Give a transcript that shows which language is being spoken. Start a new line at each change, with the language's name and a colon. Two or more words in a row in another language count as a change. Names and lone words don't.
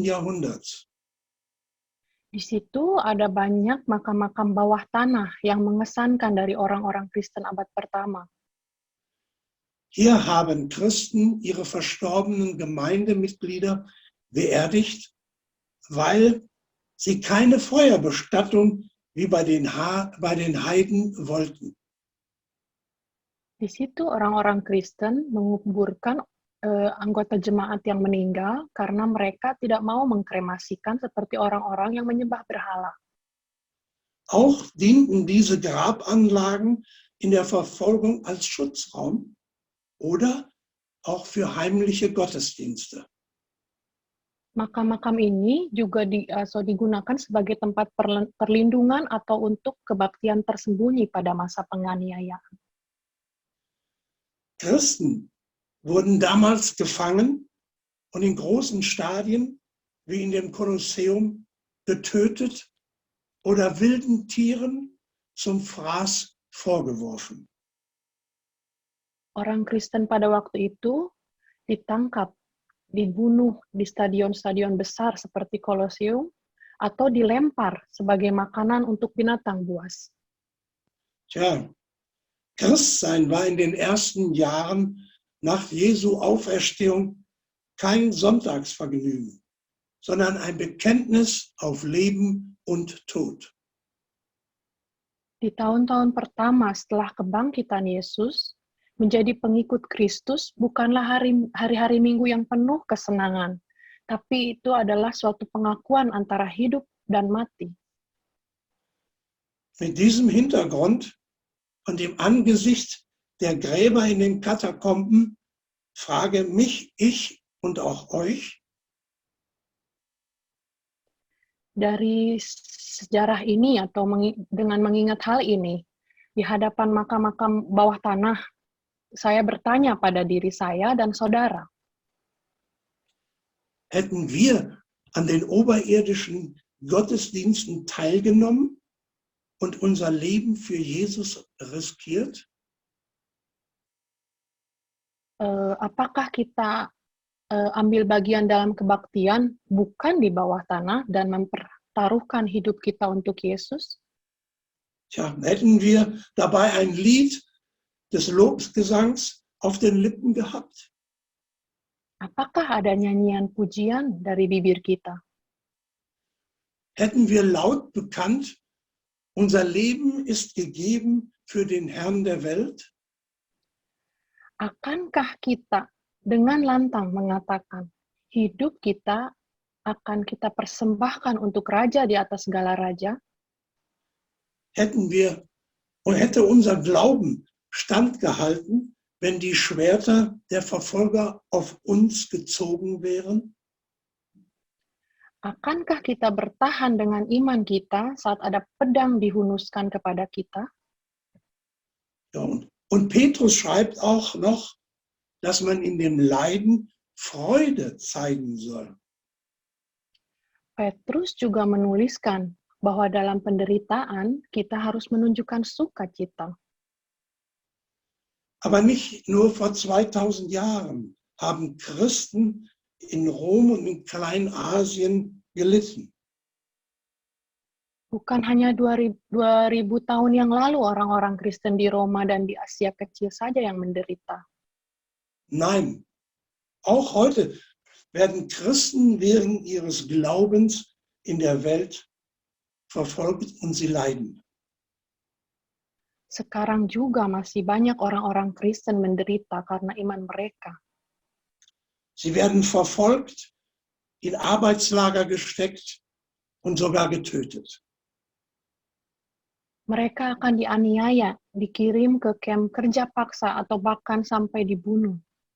German: Jahrhunderts.
Indonesian: Di situ ada banyak makam-makam bawah tanah yang mengesankan dari orang-orang Kristen abad pertama.
German: Hier haben Christen ihre verstorbenen Gemeindemitglieder beerdigt, weil sie keine Feuerbestattung wie bei den Heiden wollten.
Indonesian: Di situ orang-orang Kristen menguburkan anggota jemaat yang meninggal karena mereka tidak mau mengkremasikan seperti orang-orang yang menyembah berhala.
German: Auch dienten diese Grabanlagen in der Verfolgung als Schutzraum oder auch für heimliche Gottesdienste.
Indonesian: Makam-makam ini juga digunakan sebagai tempat perlindungan atau untuk kebaktian tersembunyi pada masa penganiayaan.
German: Christen wurden damals gefangen und in großen Stadien wie in dem Kolosseum getötet oder wilden Tieren zum Fraß vorgeworfen.
Indonesian: Orang Kristen pada waktu itu ditangkap, dibunuh di stadion-stadion besar seperti Kolosium, atau dilempar sebagai makanan untuk binatang buas.
German: Tja, Christsein war in den ersten Jahren nach Jesu Auferstehung kein Sonntagsvergnügen, sondern ein Bekenntnis auf Leben und Tod.
Indonesian: Di tahun-tahun pertama setelah kebangkitan Yesus, menjadi pengikut Kristus bukanlah hari-hari Minggu yang penuh kesenangan, tapi itu adalah suatu pengakuan antara hidup dan mati.
German: Mit diesem Hintergrund und im Angesicht der Gräber in den Katakomben frage mich ich und auch euch,
Indonesian: dari sejarah ini atau dengan mengingat hal ini, di hadapan makam-makam bawah tanah, saya bertanya pada diri saya dan saudara,
German: hätten wir an den oberirdischen Gottesdiensten teilgenommen und unser Leben für Jesus riskiert?
Indonesian: Apakah kita ambil bagian dalam kebaktian bukan di bawah tanah dan mempertaruhkan hidup kita untuk Yesus?
German: Tja, hätten wir dabei ein Lied des Lobgesangs auf den Lippen gehabt?
Indonesian: Apakah ada nyanyian pujian dari bibir kita?
German: Hätten wir laut bekannt, unser Leben ist gegeben für den Herrn der Welt?
Indonesian: Akankah kita dengan lantang mengatakan, hidup kita akan kita persembahkan untuk Raja di atas segala raja?
German: Hätte unser Glauben standgehalten, wenn die Schwerter der Verfolger auf uns gezogen wären?
Indonesian: Akankah kita bertahan dengan iman kita saat ada pedang dihunuskan kepada kita?
German: Ja, und Petrus schreibt auch noch, dass man in dem Leiden Freude zeigen soll.
Indonesian: Petrus juga menuliskan bahwa dalam penderitaan kita harus menunjukkan sukacita.
German: Aber nicht nur vor 2000 Jahren haben Christen in Rom und in Kleinasien gelitten.
Indonesian: Bukan hanya 2000 tahun yang lalu orang-orang Kristen di Roma dan di Asia Kecil saja yang menderita.
German: Nein, auch heute werden Christen wegen ihres Glaubens in der Welt verfolgt und sie leiden.
Indonesian: Sekarang juga masih banyak orang-orang Kristen menderita karena iman mereka.
German: Sie werden verfolgt, in Arbeitslager gesteckt und sogar getötet.
Indonesian: Mereka akan dianiaya, dikirim ke kamp kerja paksa atau bahkan sampai dibunuh.